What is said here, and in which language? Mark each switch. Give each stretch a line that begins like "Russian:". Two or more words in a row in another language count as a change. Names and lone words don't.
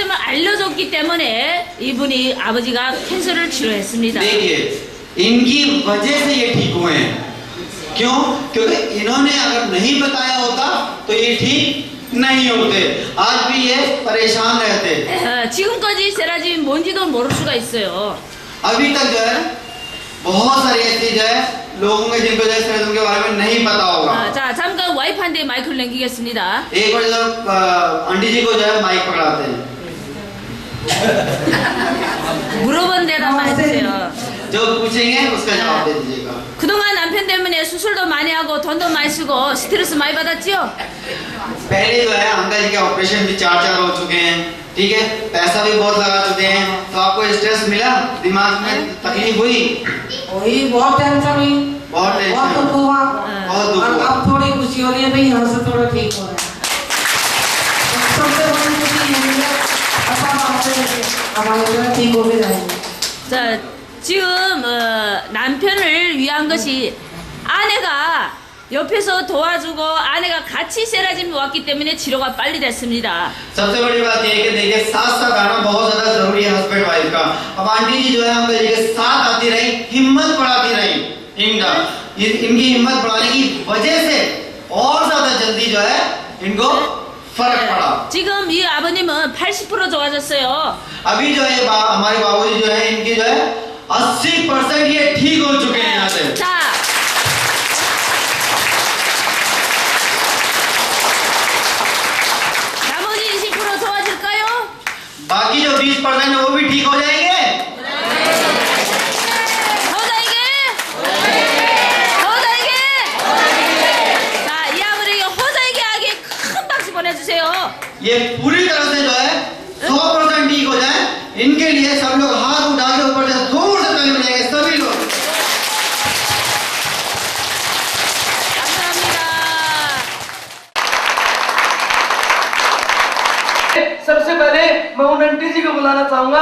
Korean: 알려줬기 때문에 이분이 아버지가 캔서를 치료했습니다.
Hindi: देखिए इनकी वजह से ये ठीक हुए हैं। क्यों? क्योंकि इन्होंने अगर नहीं बताया होता तो ये ठीक नहीं होते, आज भी ये परेशान रहते।
Korean: 지금까지 세라짐이 뭔지도 모를 수가 있어요.
Hindi: अभी तक जो है बहुत सारी ऐसी जो है लोगों में जिनको जो है सेरम के बारे में नहीं पता होगा।
Korean: 자, 잠깐 와이프한테 마이크를 넘기겠습니다.
Hindi: एक बार जब आंटी जी को जो है माइक पकड़ाते हैं,
Korean: 물어본 대답만 해주세요.
Hindi: जो पूछेंगे उसका जवाब दे दीजिएगा।
Korean: 그동안 남편 때문에 수술도 많이 하고 돈도 많이 쓰고 스트레스 많이 받았지요?
Hindi: पहले जो है अंकल जी के ऑपरेशन भी 4 हो चुके हैं, ठीक है, पैसा भी बहुत लगा चुके हैं, तो आपको स्ट्रेस मिला, दिमाग में तकलीफ हुई? वही बहुत टेंशन हुई, बहुत बहुत टेंशन, दुख हुआ। बहुत दुख और हुआ। अब थोड़ी खुशी हो रही है भाई, यहाँ से थोड़ा ठीक हो रहा है। सबसे बड़ी खुशी यही है, हमारे जो ठीक हो भी जाएंगे।
Korean: 자, 지금 남편을 위한 것이 아내가 옆에서 도와주고 아내가 같이 세라짐이 왔기 때문에 치료가 빨리 됐습니다.
Hindi: सबसे बड़ी बात ये है कि देखिए साथ साथ आना बहुत ज्यादा जरूरी है
English: husband wife
Hindi: का। अब आंटी जी जो है अंकल जी के साथ आती रही, हिम्मत बढ़ाती रही, इनकी हिम्मत बढ़ाने की वजह से और ज्यादा जल्दी जो है इनको फर्क पड़ा।
Korean: 지금 이 아버님은 80% 좋아졌어요.
Hindi: अभी जो है हमारे बाबूजी जो है इनकी जो है 80% ये ठीक हो चुके हैं यहाँ से।
Korean: 자, 나머지 20% 좋아질까요?
Hindi: बाकी जो 20% है वो भी ठीक हो जाएंगे।
Korean: 호자에게? 호자에게? 자, 이 아버지에게 호자에게 하게 큰 박수 보내주세요.
Hindi: ये पूरी तरह से जो है 100% ठीक हो जाए, इनके लिए सब लोग हाथ उठा के ऊपर से जोर से ताली बजाएंगे सभी लोग।
Korean: 감사합니다.
Hindi: सबसे पहले मैं उन आंटी जी को बुलाना चाहूंगा।